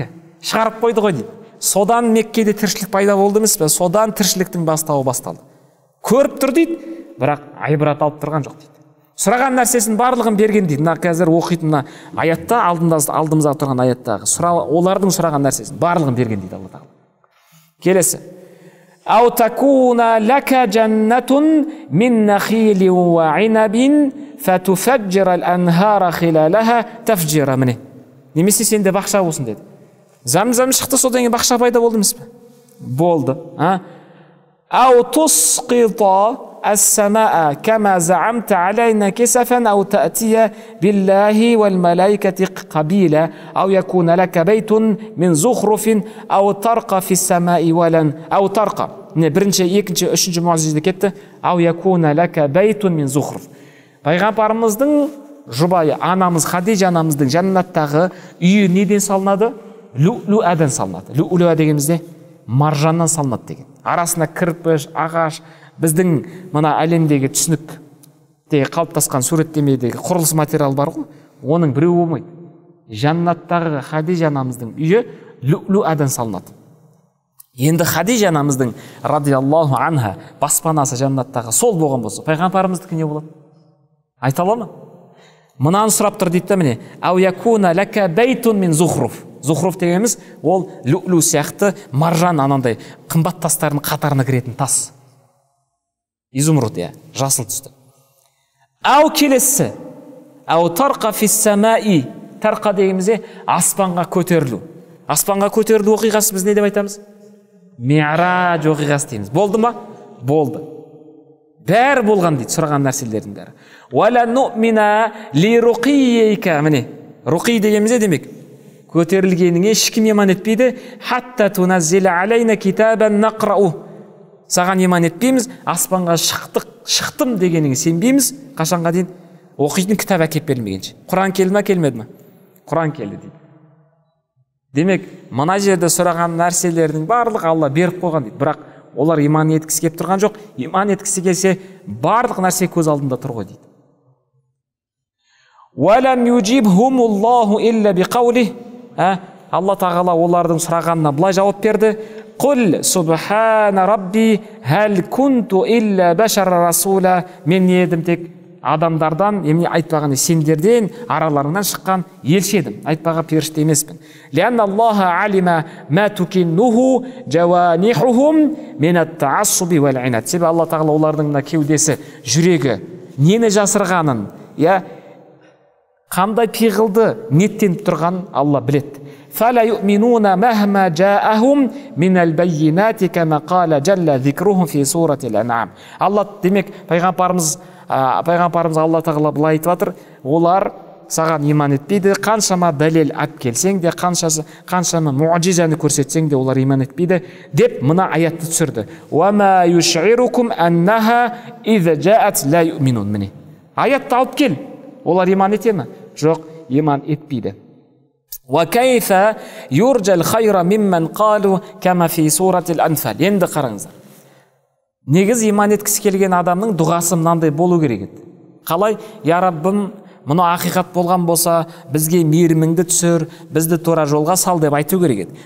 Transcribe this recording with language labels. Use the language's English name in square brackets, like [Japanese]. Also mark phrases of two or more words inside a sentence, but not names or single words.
[Kazakh] Шығарып қойды ғой дейді. Содан Меккеде тіршілік пайда болды емес пе? Содан тіршіліктің бастауы басталды. Көріп тұр дейді, бірақ айбрат алып тұрған жоқ дейді. Сұраған нәрсесін барлығын берген дейді. Мына қазір оқитын аятта, алдымызда тұрған аяттағы олардың сұраған нәрсесін барлығын берген дейді Алла тағала. Келесі: [Arabic] «أو تكون لك جنة من نخيل وعنب فتفجر الأنهار خلالها تفجيرا». [Kazakh] Міне, немесе сенде бақша болсын деді. Зәмзәм шықты, содан кейін бақша пайда болды емес пе? Болды. [Arabic] «أو تسقط السماء كما زعمت علينا كسفا أو تأتي بالله والملائكة قبيلا أو يكون لك بيت من زخرف أو ترقى في السماء ولن أو ترقى». [Kazakh] Бірінші, екінші, үшінші муъжиза кетті. [Arabic] «أو يكون لك بيت من زخرف». [Kazakh] Пайғамбарымыздың жұбайы, анамыз Хадижа анамыздың жаннаттағы үйі неден салынады? Лю'лу'адан салынады. Лю'лу'a дегенімізде маржаннан салынады деген. Арасында кірпіш, ағаш, біздің мына әлемдегі түсініктегі қалыптасқан суреттемедегі құрылыс материал бар ғой, оның біреу болмайды. Жаннаттағы Хадижа анамыздың үйі лю'лу'адан салынады. Енді Хадижа анамыздың [Arabic] رضي الله عنها [Kazakh] баспанасы жаннаттағы сол болған болса, пайғамбарымыздікі не болады? Айта ала ма? Мынаны сұрап тұр дейді да, міне. [Arabic] أو يكون لك بيت من زخرف. [Kazakh] Зухруф дегеніміз ол люлю сияқты маржан анандай қымбат тастардың қатарына кіретін тас. Изумруд, жасыл түсті. Ау келесі. [Arabic] أو ترقى في السماء. [Kazakh] Тарқа дегенімізде аспанға көтерілу. Аспанға көтерілу оқиғасы біз не деп айтамыз? Ми'раж оқиғасы дейміз. Болды ма? Болды. Бәрі болған дейді, сұраған нәрселердің бәрі. [Arabic] ولن نؤمن لرقيك. [Kazakh] Міне, руқи дегенімізде демек, көтерілгеніңе ешкім иман етпейді. [Arabic] حتى تنزل علينا كتابا نقرؤه. [Kazakh] Саған иман етпейміз, аспанға шықтым дегеніңе сенбейміз. Қашанға дейін? Оқитын кітап әкеп берілмегенше. Құран келді ме, келмеді ме? Құран келді дейді. Демек, мына жерде сұраған нәрселердің барлық Алла беріп қойған дейді. Бірақ олар иман еткісі келіп тұрған жоқ. Иман еткісі келсе, барлық нәрсе көз алдында тұр ғой дейді. [Arabic] ولم يجبهم الله إلا بقوله. [Kazakh] Алла тағала олардың сұрағанына былай жауап берді. [Arabic] قل سبحان ربي هل كنت إلا بشرا رسولا. [Kazakh] Мен не едім тек адамдардан, емне айтпаған сендерден араларынан шыққан елші едім. Айтпаға періште емеспін. [Arabic] لأن الله عالم بما تكنه جوانحهم من التعصب والعناد. [Kazakh] Себебі Алла тағала олардың кеудесі, жүрегі нені жасырғанын, қандай пиғылды ниеттеніп тұрған Алла біледі. [Arabic] فلا يؤمنون مهما جاءهم من البينات كما قال جل ذكرهم في سورة الأنعام. [Kazakh] Алла демек пайғамбарымыз Алла тағала былай айтып жатыр, олар саған иман етпейді, қаншама дәлел алып келсең де, қаншама муъжизаны көрсетсең де олар иман етпейді деп мына аятты түсірді. [Arabic] وَمَا يُشْعِرُكُمْ أَنَّهَا إِذَا جَاءَتْ لَا يُؤْمِنُونَ. [Kazakh] Міне, аятты алып кел, олар иман ете ме? Жоқ, иман етпейді. [Arabic] وَكَيْفَ يُرْجَ الْخَيْرَ مِمَّنْ قَالُوا كَمَا فِي سُورَةِ الْأَنْفَالِ. [Kazakh] Енді қараңыздар. Негіз иман еткісі келген адамның дұғасы мынандай болу керек еді. Қалай? Я Раббым, мұны ақиқат болған болса, бізге мейіріміңді түсір, бізді тура жолға сал деп айту керек еді.